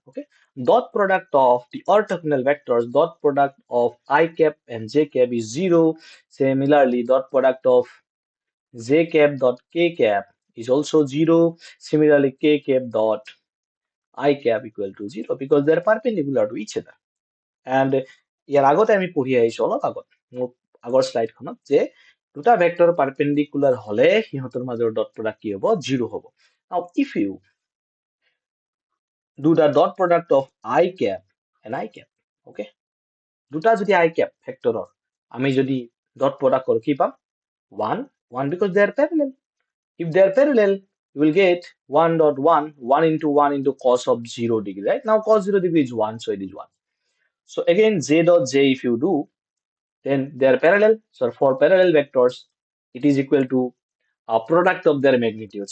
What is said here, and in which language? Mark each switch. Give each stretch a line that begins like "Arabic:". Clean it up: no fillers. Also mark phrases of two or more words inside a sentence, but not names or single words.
English: Okay, dot product of the orthogonal vectors, dot product of I cap and j cap is 0. Similarly, dot product of j cap dot k cap is also 0. Similarly, k cap dot I cap equal to 0 because they are perpendicular to each other.
Assamese: And ইয়াৰ আগতে আমি পঢ়ি আহিছো অলপ আগত মোৰ আগৰ স্লাইডখনত যে দুটা ভেক্টৰ পাৰপেন্ডিকুলাৰ হলে সিহঁতৰ মাজৰ
English: dot product
Assamese: কি হ'ব 0 হ'ব
English: now if you do the dot product of I cap and I cap okay
Assamese: দুটা যদি I cap ভেক্টৰৰ আমি যদি ডট প্ৰডাক্ট কৰো কি পাম
English: 1 because they are parallel if they are parallel you will get 1 dot 1 1 into 1 into cos of 0 degree right now cos 0 degree is 1 so it is 1 so again j dot j if you do then they are parallel. So for parallel vectors, it is equal to a product of their magnitudes.